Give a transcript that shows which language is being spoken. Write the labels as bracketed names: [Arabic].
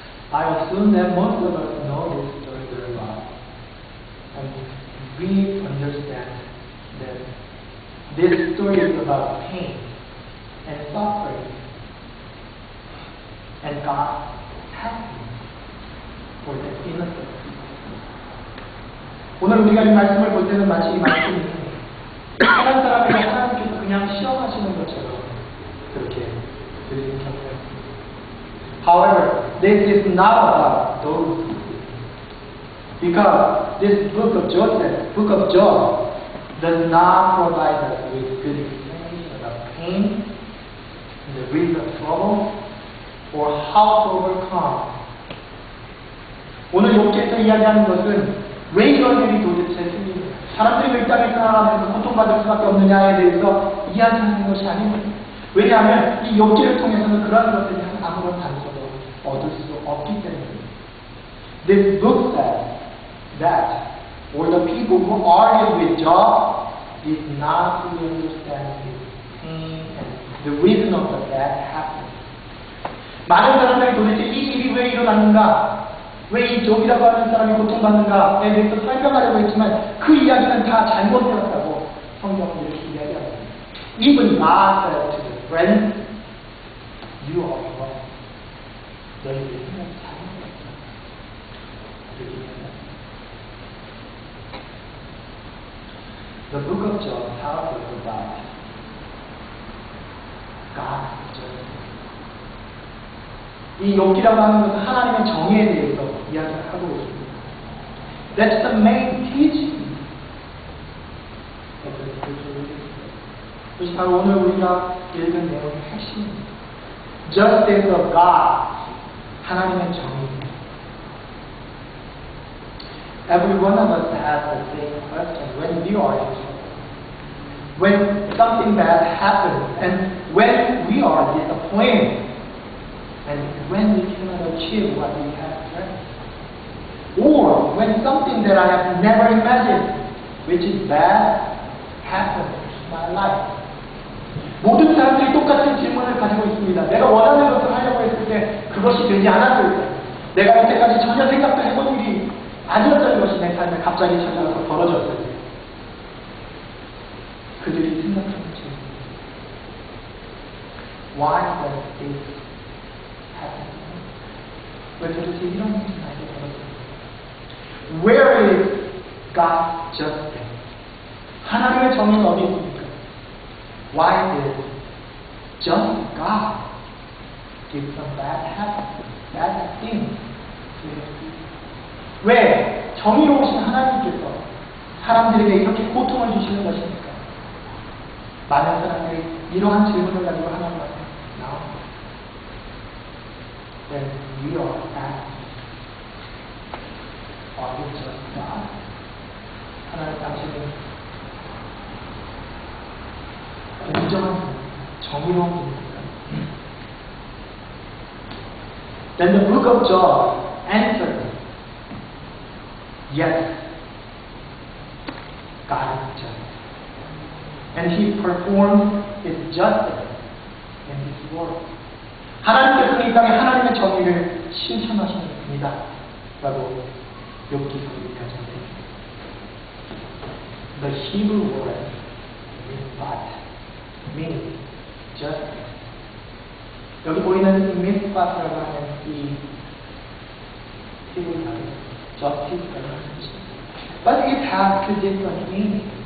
[English] I assume that most of us know this story very well. And we understand that this story is about pain and suffering and God's happiness for the innocent people. [Korean] 오늘 우리가 이 말씀을 볼 때는 마치 이 말씀이 한 사람에게 하나님께서 그냥 시험하시는 것처럼 그렇게 들리는 경우가 있습니다. [English] However, this is not about those people. Because this book of Job, does not provide us with good explanation about pain, the reason of trouble, or how to overcome. [Korean] 오늘 욥기에서 이야기하는 것은 왜 이런 일이 도대체 생기느냐, 사람들이 왜 이 땅에 살아가면서 고통받을 수밖에 없느냐에 대해서 이야기하는 것이 아닙니다. 왜냐하면 이 욥기를 통해서는 그런 것에 대한 아무런 단서도 얻을 수 없기 때문입니다. [English] This book says that, or the people who argued with Job did not fully understand his pain and the reason of the bad happening. [Korean] 많은 사람들이 도대체 이 일이 왜 일어났는가, 왜 이 욥이라고 하는 사람이 고통받는가에 대해서 설명하려고 했지만 그 이야기는 다 잘못되었다고 성경은 이렇게 이야기합니다. [English] Even God said to the friends, you are wrong. [Korean] 너희들이 생각이 잘못됐다. 그렇게 이야기합니다. [English] The book of Job tells us about God's judgment. [Korean] 이 욥기라고 하는 것은 하나님의 정의에 대해서 이야기를 하고 있습니다. [English] That's the main teaching of the scripture. [Korean] 그것이 바로 오늘 우리가 읽은 내용의 핵심입니다. [English] Justice of God, [Korean] 하나님의 정의입니다. [English] Every one of us has the same question when we are in trouble. When something bad happens and when we are disappointed and when we cannot achieve what we have planned. Or when something that I have never imagined, which is bad, happens in my life. [Korean] 모든 사람들이 똑같은 질문을 가지고 있습니다. 내가 원하는 것을 하려고 했을 때 그것이 되지 않았을 때, 내가 이때까지 전혀 생각도 해본 일이 아니었던 것이 내 삶에 갑자기 찾아와서 벌어졌을 때 그들이 생각하는 질문. [English] Why does this happen? [Korean] 왜 도대체 이런 일이 나에게 벌어졌을까? [English] Where is God's justice? [Korean] 하나님의 정의는 어디 있습니까? [English] Why did just God give some bad things to his people? [Korean] 왜 정의로우신 하나님께서 사람들에게 이렇게 고통을 주시는 것입니까? 많은 사람들이 이러한 질문을 가지고 하나님 앞에 나옵니다. [English] Then we are asking, are you just God? [Korean] 하나님 당신은 공정한 정의로운 분입니다. [English] Then the book of Job answered, yes, God is just. And he performs his justice in his world. [Korean] 하나님께서는 이 땅에 하나님의 정의를 실천하시는 분이다 라고 욥기서 얘기하셨습니다. [English] The Hebrew word mispat means justice. [Korean] 여기 보이는 mispat라고 하는 이 히브리 단어 justice라고 하는 것입니다. [English] But it has two different meanings.